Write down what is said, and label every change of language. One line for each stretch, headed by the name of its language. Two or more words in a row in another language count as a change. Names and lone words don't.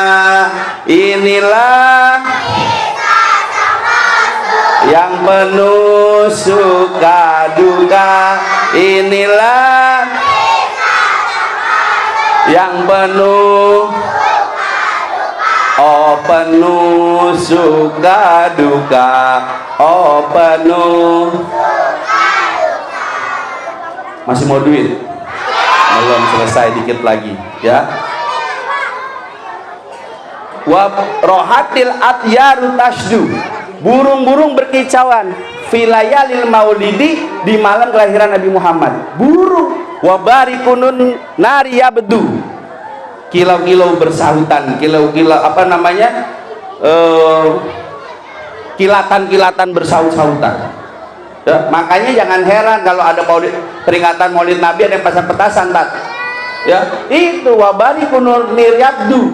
Indonesian: Inilah yang penuh suka duka, inilah yang penuh penuh suka duka, penuh. Masih mau duit? Belum selesai, dikit lagi ya.
Arabic: وراحت الأطيار تشدو,
Indonesian: burung-burung berkicauan
Arabic: في ليالي المولد,
Indonesian: di malam kelahiran Nabi Muhammad. Burung.
Arabic: وبريق النور يبدو,
Indonesian: kilau-kilau bersahutan, kilau-kilau apa namanya, kilatan-kilatan bersahut-sahutan. Ya, makanya jangan heran kalau ada peringatan Maulid Nabi ada yang pasang petasan, tak? Ya, itu
Arabic: وبريق النور يبدو.